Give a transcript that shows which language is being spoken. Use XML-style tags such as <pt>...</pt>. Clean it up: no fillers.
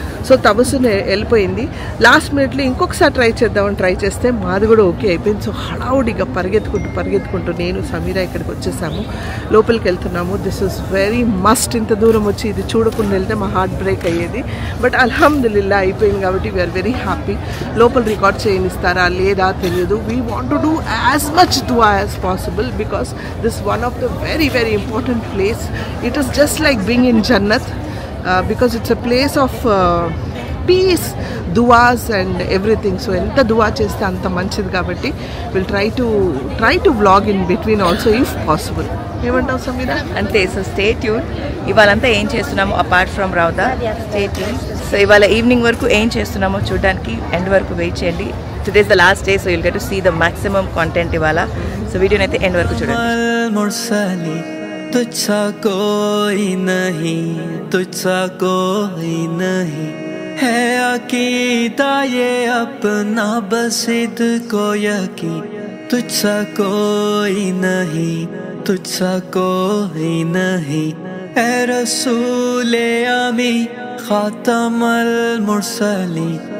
<te>So తబస్సుని వెళ్ళిపోయింది. Last మినిట్లో ఇంకొకసారి ట్రై చేద్దామని ట్రై చేస్తే మాది కూడా ఓకే అయిపోయింది. సో హడావుడిగా పరిగెత్తుకుంటూ నేను సమీరా ఇక్కడికి వచ్చేసాము. లోపలికి వెళ్తున్నాము.</te> <en>This is very must.</en> <te>ఇంత దూరం వచ్చి ఇది చూడకుండా వెళ్తే మా హార్ట్ బ్రేక్ అయ్యేది.</te> <en>but అల్హమ్దులిల్లాహ్</en> <te>అయిపోయింది కాబట్టి</te> <en>We are very happy.</en> <te>లోపల రికార్డ్ చేయనిస్తారా లేదా తెలియదు.</te> <en>We want to do as much దుఆ as possible because this is one of the very very important place. It is just like being in Jannat because it's a place of peace, duas and everything. So</en> <te>enta dua chesthe anta manchidi kabatti</te> <en>we'll try to vlog in between also if possible.</en> <te>ఏమంటావు సమీరా? అంతే. So stay tune. ఇవాళంతా ఏం చేస్తున్నామో</te> <en>apart from</en> <te>రౌదా, stay tune. So ఇవాళ evening వరకు ఏం చేస్తున్నామో చూడడానికి end వరకు వెయిట్ చేయండి.</te> <en>Today is the last day, so you'll get to see the maximum content ఇవాళ.</en> <te>సో వీడియోని అయితే ఎండ్ వరకు చూడండి.</te> <hi>तुझसा कोई नहीं, तुझसा कोई नहीं है अकीदा ये अपना बसिद को यकीन. तुझसा कोई नहीं, तुझसा कोई नहीं ए रसूले अमी खातमल मुरसली.</hi>